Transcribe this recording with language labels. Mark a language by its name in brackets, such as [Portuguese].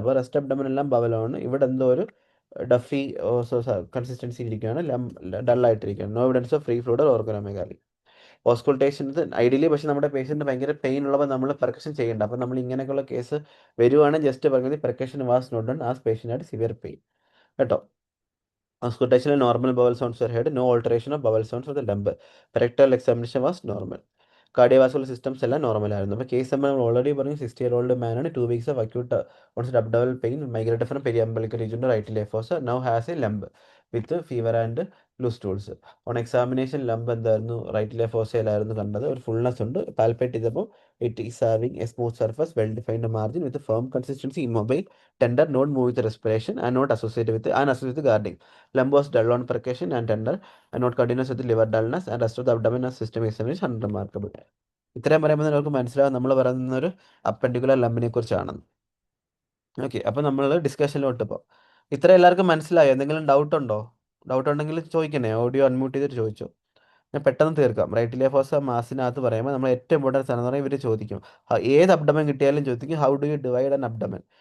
[Malayalam] അപ്പോൾ rest abdomen എല്ലാം ബവലാണ്. ഇവിടെ എന്തോ ഒരു ഡഫി കൺസിസ്റ്റൻസി ഇരിക്കുകയാണ്, ഡള്ളായിട്ടിരിക്കുകയാണ്. [English] No evidence of free fluid organomegaly. [Malayalam] ഓസ്കുൾട്ടേഷൻ ഇത് ഐഡിയലി, പക്ഷേ നമ്മുടെ പേഷ്യൻറ്റ് ഭയങ്കര പെയിൻ ഉള്ളപ്പോൾ നമ്മൾ പെർക്കഷൻ ചെയ്യേണ്ട. അപ്പോൾ നമ്മൾ ഇങ്ങനെയൊക്കെയുള്ള കേസ് വരുവാണെങ്കിൽ ജസ്റ്റ് പറയുന്നത് [English] percussion was not done as patient [Malayalam] ആയിട്ട് സിവിയർ പെയിൻ കേട്ടോ. [English] Auscultation normal bowel sounds were heard. No alteration of bowel sounds of the lumbar. Rectal examination was normal. Cardiovascular systems [Malayalam] എല്ലാം normal ആയിരുന്നു. അപ്പോൾ case നമ്മൾ already പറഞ്ഞു, [English] 60-year-old man ആണ്, 2 weeks of acute onset abdominal pain migrated from periumbilical region to right iliac fossa, now has a lump with fever and loose stools. On examination lump [Malayalam] എന്തായിരുന്നു, right ഇലിയക് ഫോസയിലായിരുന്നു കണ്ടത്. ഒരു fullness ഉണ്ട്, palpate ചെയ്തപ്പോൾ [English] It is having a smooth surface, well defined margin with firm consistency, immobile, tender, not move with respiration, and not associated with guarding. Lump was dull on percussion and tender, and not continuous with liver dullness, and rest of the abdomen as system examination unremarkable. [Malayalam] ഇത്രയും പറയുമ്പോൾ നിങ്ങൾക്ക് മനസ്സിലാവും നമ്മൾ പറയുന്ന ഒരു അപ്പൻഡിക്കുലർ ലംബിനെ കുറിച്ചാണെന്ന്. Okay, അപ്പോൾ നമ്മൾ ഡിസ്കഷനിലോട്ട് ഇപ്പോൾ ഇത്ര എല്ലാവർക്കും മനസ്സിലായോ? എന്തെങ്കിലും ഡൗട്ട് ഉണ്ടോ? ഡൗട്ട് ഉണ്ടെങ്കിൽ ചോദിക്കണേ, ഓഡിയോ അൺമ്യൂട്ട് ചെയ്തിട്ട് ചോദിച്ചോ. ഞാൻ പെട്ടെന്ന് തീർക്കാം. റൈറ്റ് ഇലിയക് ഫോസ മാസിനകത്ത് പറയുമ്പോൾ നമ്മൾ ഏറ്റവും ഇമ്പോർട്ടൻറ്റ് സാധനം എന്ന് പറഞ്ഞാൽ ഇവർ ചോദിക്കും, ഏത് അബ്ഡമൻ കിട്ടിയാലും ചോദിക്കും [English] How do you divide an abdomen.